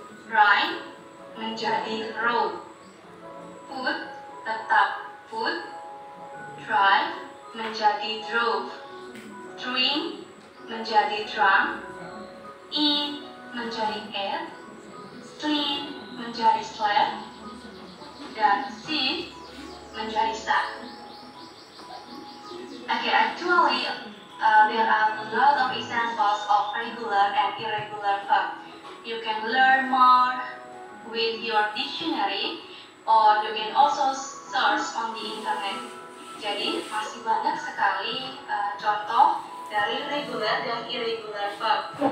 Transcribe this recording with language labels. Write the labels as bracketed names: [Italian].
[Indonesian] Ride menjadi rode. Put tetap put. Drive menjadi drove. Drink menjadi drum, eat menjadi ate, sleep menjadi slept, dan sit menjadi sat. [English] Okay, actually, there are a lot of examples of regular and irregular verb. You can learn more with your dictionary, or you can also search on the internet. [Indonesian] Jadi, masih banyak sekali contoh dari regular dan irregular verb.